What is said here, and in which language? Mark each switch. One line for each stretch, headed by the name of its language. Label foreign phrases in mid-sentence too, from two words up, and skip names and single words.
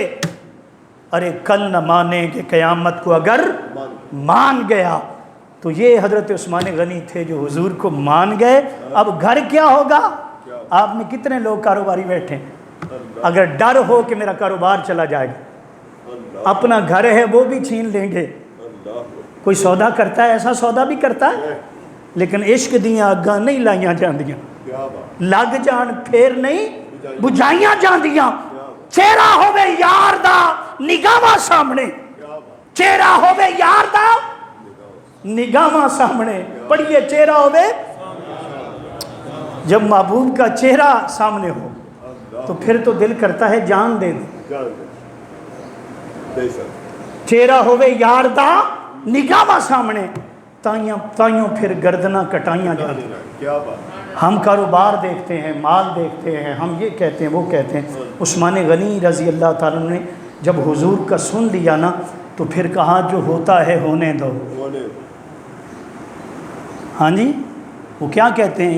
Urdu: ارے کل نہ مانیں گے قیامت کو اگر مان گیا، تو یہ حضرت عثمان غنی تھے جو حضور کو مان گئے. اب گھر کیا ہوگا؟ آپ میں کتنے لوگ کاروباری بیٹھے ہیں؟ اگر ڈر ہو کہ میرا کاروبار چلا جائے گا، اپنا گھر ہے وہ بھی چھین لیں گے. کوئی سودا کرتا ہے ایسا سودا بھی کرتا ہے، لیکن
Punjabi: عشق دیاں اگاں نہیں لائیاں جاندیاں، لگ جان پھر نہیں بجھائیاں جاندیاں. چہرہ ہوے یار دا نگاہاں سامنے، چہرہ ہوے یار دا نگاہاں سامنے. پڑھیے چہرہ ہوے،
Urdu: جب محبوب کا چہرہ سامنے ہو تو پھر تو دل کرتا ہے جان دے دیں.
Punjabi: چہرہ ہوے یار دا نگاہاں سامنے، تائیوں پھر گردناں کٹائیاں جاتی.
Urdu: ہم کاروبار دیکھتے ہیں، مال دیکھتے ہیں، ہم یہ کہتے ہیں وہ کہتے ہیں. عثمان غنی رضی اللہ تعالیٰ نے جب حضور کا سن لیا نا تو پھر کہا جو ہوتا ہے ہونے دو. ہاں جی، وہ کیا کہتے ہیں؟